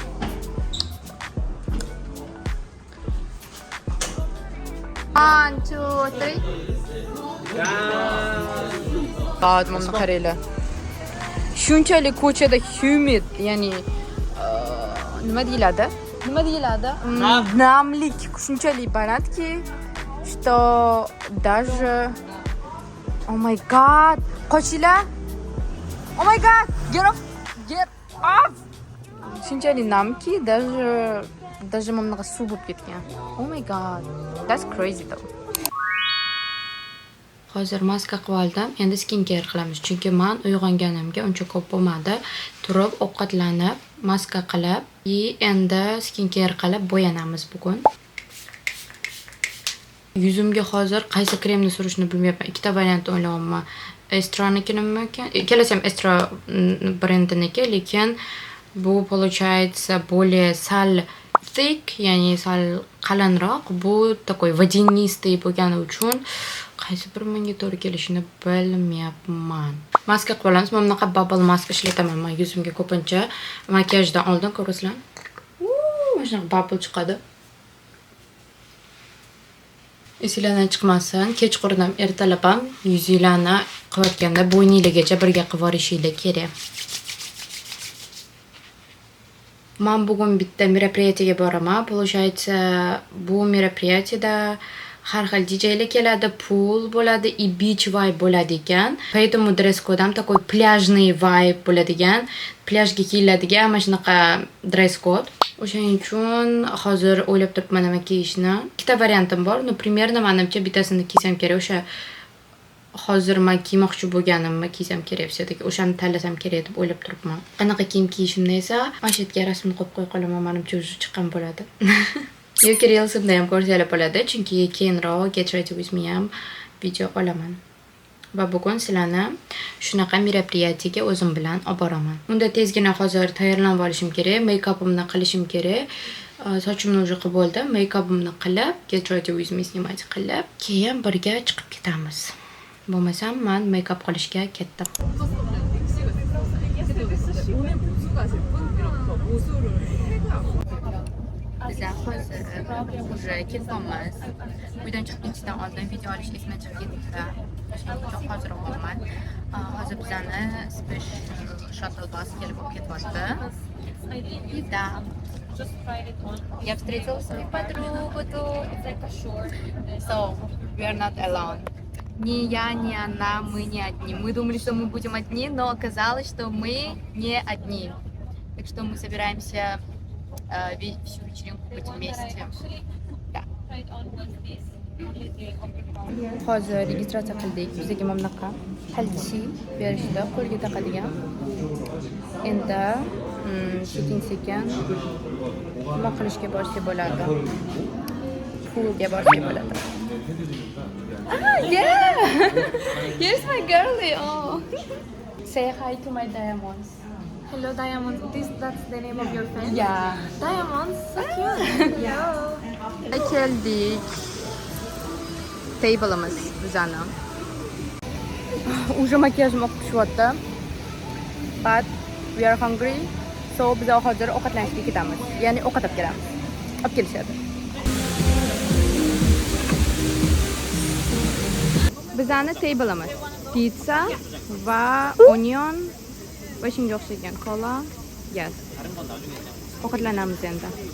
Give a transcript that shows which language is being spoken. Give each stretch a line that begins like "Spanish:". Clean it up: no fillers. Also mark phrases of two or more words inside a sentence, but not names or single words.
English: One, two, three.
Uzbek: Qadimimni qaranglar. Shunchalik ko'chada humid, ya'ni nima deyiladi? Namlik shunchalik balandki,
Russian: что даже
English: Oh my god, qochinglar. Oh my god, get off.
Uzbek: Shunchalik namki, даже mamnaqa suv bo'lib ketgan.
English: Oh my god, that's crazy though.
Uzbek: Hozir maska qilib oldim. Endi skincare qilamiz. Chunki men uyg'onganimga uncha ko'p bo'lmadi. Turib, ovqatlanib, maska qilib, endi skincare qilib bo'yanamiz bugun. Yuzimga hozir qaysi kremni surishni bilmayapman. Ikkita variant o'ylayapman. Estranikimi ekan? Ikkalasi ham Estra brendiniki, lekin bu
Russian: получается более
Uzbek: sal thick, ya'ni sal qalinroq. Bu
Russian: такой водянистый
Uzbek: bo'lgani uchun qaysi bir menga to'g'ri kelishini bilmayapman. Maska qilib olamiz. Men bunaqa
English: bubble mask
Uzbek: ishlataman men yuzimga ko'pincha makiyajdan oldin, ko'rasizlar. Mana shunaqa bubble chiqadi. Esingizdan chiqmasin, kechqurun ham ertalab ham yuzinglarni qilayotganda bo'yninglargacha birga qilib olishinglar kerak. Men bugun bitta мероприятиеga boraman. Получается, bu мероприятиеda har xil DJlar keladi, pool bo'ladi, и
English: beach vibe
Uzbek: bo'ladi ekan. Поэтому dress-code ham такой plyajный vibe bo'ladigan, plyajga kiyiladigan mana shunaqa dress-code. O'shaning uchun hozir o'ylab turibman nima kiyishni. Ikkita variantim bor. No, примерно menimcha bittasini kiysam kerak. O'sha hozir men kiymoqchi bo'lganimni kiysam kerak, все-таки o'shani tanlasam kerak deb o'ylab turibman. Qanaqa kiyim kiyishimni esa mana shu yerga rasmini qo'yib qo'ya qolaman, menimcha o'zi chiqqan bo'ladi. Yoki reelsimda ham ko'rsanglar bo'ladi, chunki keyinroq
English: Get Ready With Me
Uzbek: ham video olaman. Va bugun sizlarni shunaqa мероприятиеga o'zim bilan olib boraman. Unda tezgina hozir tayyorlanib olishim kerak, make-upimni qilishim kerak. sochimni уже qilib bo'ldim, make-upimni qilib,
English: get ready with me
Uzbek: снимать qilib, keyin birga chiqib ketamiz. Bo'lmasam men make-up qilishga ketdim. Biz hozir уже ketamiz. Uydan chiqib ketishdan oldin video olish esimdan chiqib ketdi. Shuning uchun hozir olman. Hozir bizani
English: special shuttle bus
Uzbek: kelib olib ketyapti.
Russian: Да. Я встретила свою подругу тут.
English: So, we are not alone.
Russian: Ни я, ни она, мы не одни. Мы думали, что мы будем одни, но оказалось, что мы не одни. Так что мы собираемся всю вечеринку быть вместе. Да.
Uzbek: Hozir registratsiya qildik. Bizga mana bunaqa qalchi berishdi, qo'lga taqadigan. Endi sekin-sekin nima qilishga borsa bo'ladi. Poolga borsa bo'ladi.
English: Ah, yeah. Here's my girlie. Oh. Say hi to my diamonds. Hello Diamonds, that's the name of your fan? Yeah. Diamonds, so cute. Hello.
Uzbek: Geldik. Table'imiz bizani. Уже makiyajim oqib tushyapti.
English: But we are hungry.
Uzbek: So biz hozir ovqatlanishga ketamiz. Ya'ni ovqat olib kelamiz. Olib kelishadi. Bizani table'imiz pizza va onion va shunga o'xshagan kola. Yes. Ovqatlanamiz endi.